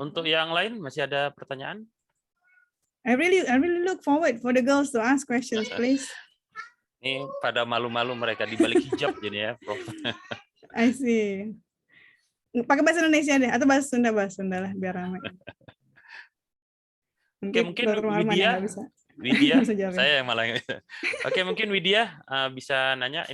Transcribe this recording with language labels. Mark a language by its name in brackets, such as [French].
[Indonesian] Untuk yang lain masih ada pertanyaan? [English] I really look forward for the girls to ask questions, please. [Indonesian] Ini pada malu-malu mereka di balik hijab jadi ya, Prof. [English] I see. [Indonesian] Pakai bahasa Indonesia deh, atau bahasa Sunda lah, biar ramai. Mungkin Widya, saya yang malah. Oke, mungkin Widya bisa nanya.